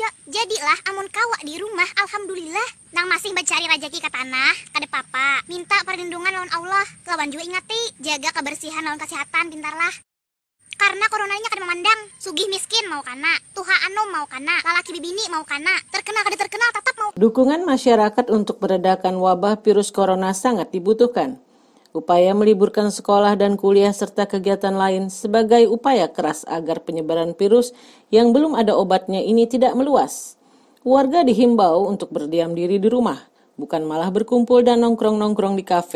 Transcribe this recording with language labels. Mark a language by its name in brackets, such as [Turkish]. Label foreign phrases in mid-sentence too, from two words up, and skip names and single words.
[Banjar] Jadilah amun kawa di rumah, alhamdulillah. Nang masih mencari rezeki ke tanah, kada papa. Minta perlindungan lawan Allah. Lawan juga ingati, jaga kebersihan lawan kesehatan, pintarlah. Karena coronanya kada memandang. Sugih miskin mau kana, tuha anom mau kana, lalaki bibini mau kana, terkenal kada terkenal tetap mau. [Indonesian] Dukungan masyarakat untuk meredakan wabah virus corona sangat dibutuhkan. Upaya meliburkan sekolah dan kuliah serta kegiatan lain sebagai upaya keras agar penyebaran virus yang belum ada obatnya ini tidak meluas. Warga dihimbau untuk berdiam diri di rumah, bukan malah berkumpul dan nongkrong-nongkrong di kafe.